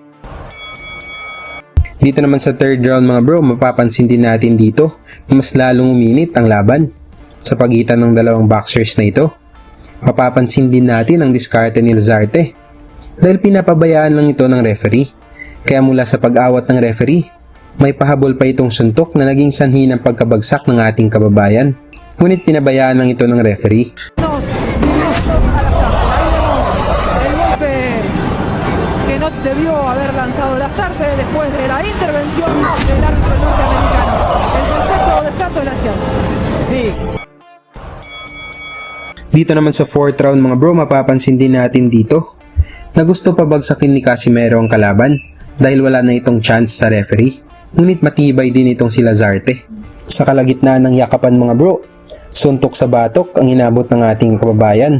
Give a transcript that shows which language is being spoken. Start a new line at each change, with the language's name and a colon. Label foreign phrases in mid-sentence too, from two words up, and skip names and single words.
Filipino: Dito naman sa
English: third round
Filipino: mga bro, mapapansin din natin dito na mas lalong uminit ang laban sa pagitan ng dalawang boxers na ito. Mapapansin din natin ang diskarte ni Lazarte dahil pinapabayaan lang ito ng referee. Kaya mula sa pag-awat ng referee, may pahabol pa itong suntok na naging sanhi ng pagkabagsak ng ating kababayan. Ngunit pinabayaan lang ito ng referee.
Spanish: Debió haber lanzado Lazarte después de la intervención del árbitro norteamericano. El concepto de Santos es la acción.
Filipino: Dito naman sa
English: fourth round
Filipino: mga bro, mapapansin din natin dito na gusto pabagsakin ni Casimero ang kalaban dahil wala na itong chance sa referee. Ngunit matibay din itong si Lazarte. Sa kalagitnaan ng yakapan mga bro, Suntok sa batok ang inabot ng ating kababayan.